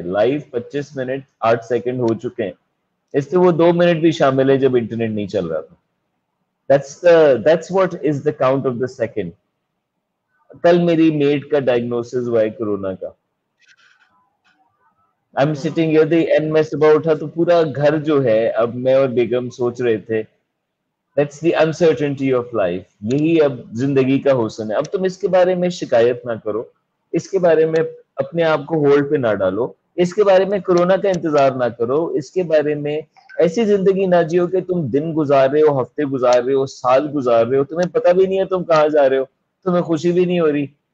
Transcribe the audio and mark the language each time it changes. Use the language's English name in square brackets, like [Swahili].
[Hindi] Life 25 minute 8 second हो चुके हैं, इससे वो 2 मिनट भी शामिल है जब इंटरनेट नहीं चल रहा था. [English] That's what is the count of the second. [Hindi] कल मेरी मेट का डायग्नोसिस हुआ है कोरोना का. [English] I am sitting here and [Hindi] मैं सुबह उठा तो पूरा घर जो है, अब मैं और बेगम सोच रहे थे [English] That's the uncertainty of life. [Hindi] यही अब जिंदगी का हुस्न है. अब तुम इसके बारे में शिकायत ना करो, इसके बारे में अपने आप को होल्ड पे ना डालो, इसके बारे में कोरोना का इंतजार ना करो, इसके बारे में ऐसी जिंदगी ना जियो कि तुम दिन गुजार रहे हो, हफ्ते गुजार रहे हो, साल गुजार रहे हो, तुम्हें पता भी नहीं है तुम कहाँ जा रहे हो, तुम्हें खुशी भी नहीं हो रही.